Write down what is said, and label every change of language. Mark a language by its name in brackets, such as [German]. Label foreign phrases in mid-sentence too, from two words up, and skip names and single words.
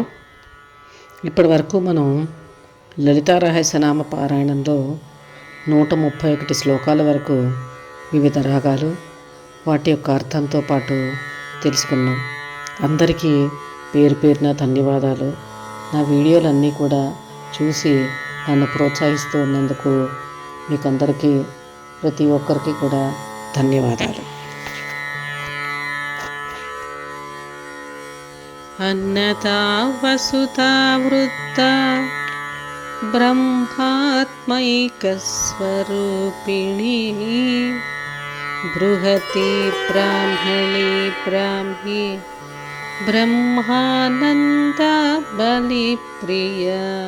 [Telugu] ఇప్పటి వరకు మనం లలితా రహస్యనామ పారాయణంలో 131 శ్లోకాల వరకు వివిధ రాగాలు వాటి యొక్క అర్థంతో పాటు తెలుసుకున్నాం. అందరికీ పేరు పేరున ధన్యవాదాలు. నా వీడియోలన్నీ కూడా చూసి నన్ను ప్రోత్సహిస్తూ ఉన్నందుకు మీకు అందరికీ ప్రతి ఒక్కరికి కూడా ధన్యవాదాలు. [Sanskrit] अन्नता वसुता वृत्ता ब्रह्मात्मैकस्वरूपिणी बृहती ब्राह्मणी ब्राह्मी ब्रह्मानन्दा बलिप्रिया